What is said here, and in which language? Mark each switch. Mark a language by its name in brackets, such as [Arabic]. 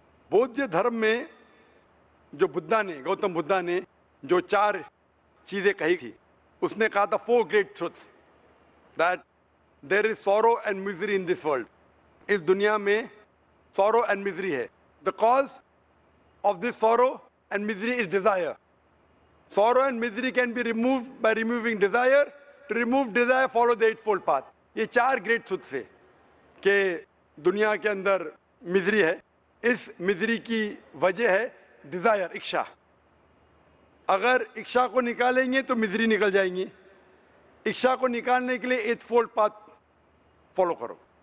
[Hindi] बौद्ध धर्म में जो बुद्धा ने, गौतम बुद्धा ने जो 4 चीज़ें कही थी, उसने कहा था 4 [English] great truths that there is sorrow and misery in this world. [Hindi] इस दुनिया में [English] sorrow and misery [Hindi] है. [English] The cause of this sorrow and misery is desire. Sorrow and misery can be removed by removing desire. To remove desire, follow the eightfold path. [Hindi] ये 4 [English] great truths [Hindi] है कि दुनिया के अंदर मिजरी है. इस misery की वजह है डिज़ायर, इच्छा. अगर इच्छा को निकालेंगे तो मिजरी निकल जाएंगी. इच्छा को निकालने के लिए एटफोल्ड पाथ फॉलो करो.